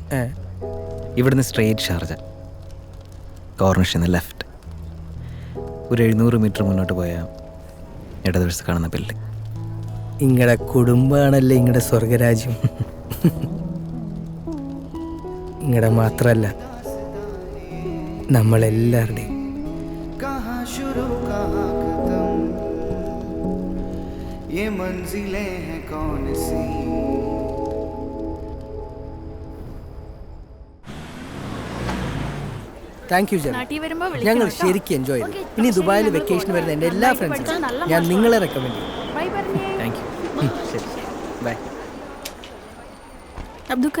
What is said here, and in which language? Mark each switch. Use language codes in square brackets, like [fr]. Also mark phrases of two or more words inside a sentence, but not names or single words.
[ml] ഇവിടുന്ന് സ്ട്രെയിറ്റ് ഷാർജ, കോർണിഷിൽ ലെഫ്റ്റ്. ഒരു 700 മീറ്റർ മുന്നോട്ട് പോയാൽ ഇടതുവശത്ത് കാണുന്ന ബിൽഡിംഗ്. ഇങ്ങടെ കുടുംബമാണല്ലേ ഇങ്ങടെ സ്വർഗരാജ്യം. ഇങ്ങടെ മാത്രല്ല നമ്മളെല്ലാവരുടെയും. [hi] कहाँ शुरू कहाँ खत्म, ये मंजिलें हैं कौन सी. [en] thank you Jerry. [ml] നാട്ടിൽ വരുമ്പോ ഞങ്ങൾ ശരിക്കും എൻജോയ് ചെയ്തു. ഇനി ദുബായിൽ വെക്കേഷൻ വരുന്ന എൻ്റെ എല്ലാ ഫ്രണ്ട്സിനും ഞാൻ നിങ്ങളെ റെക്കമെൻഡ് ചെയ്യും. ബൈ പറഞ്ഞേ. [en] thank you. [ml] ശരി, ബൈ. അബ്ദുക്ക,